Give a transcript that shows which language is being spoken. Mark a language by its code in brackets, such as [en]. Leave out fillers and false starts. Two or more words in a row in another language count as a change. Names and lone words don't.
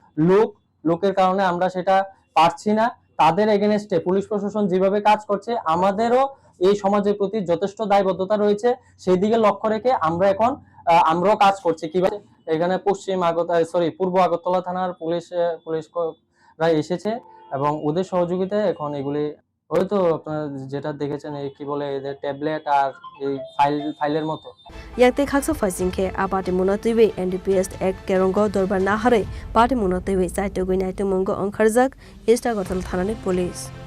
[bn] লোকের কারণে আমরা সেটা পারছি না তাদের এগেইনস্টে পুলিশ প্রশাসন যেভাবে কাজ করছে আমাদেরও এই সমাজের প্রতি যথেষ্ট দায়বদ্ধতা রয়েছে সেই দিকে লক্ষ্য রেখে আমরা এখন আমরাও কাজ করছি কিভাবে এখানে পূর্ব আগরতলা থানার পুলিশরা এসেছে এবং ওদের সহযোগিতায় এখন এগুলি হয়তো আপনারা যেটা দেখেছেন এই কি বলে এদের ট্যাবলেট আর এই ফাইলের মতো [trp] yakte khaksa faisingke apati munatiwi NDPS Act kerongo dorbar nahare party munatiwi saitogui naitu mongo onkharjak East Agartala thanani police